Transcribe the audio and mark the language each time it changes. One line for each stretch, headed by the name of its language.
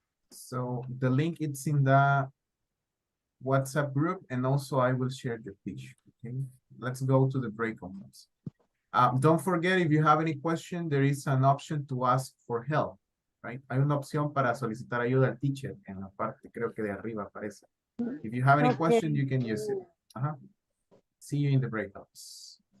English: So the link it's in the WhatsApp group, and also I will share the picture. Okay, let's go to the breakout rooms. Don't forget, if you have any question, there is an option to ask for help, right?
Spanish: Hay una opción para solicitar ayuda al teacher en la parte, creo que de arriba aparece.
English: If you have any question, you can use it. See you in the breakouts.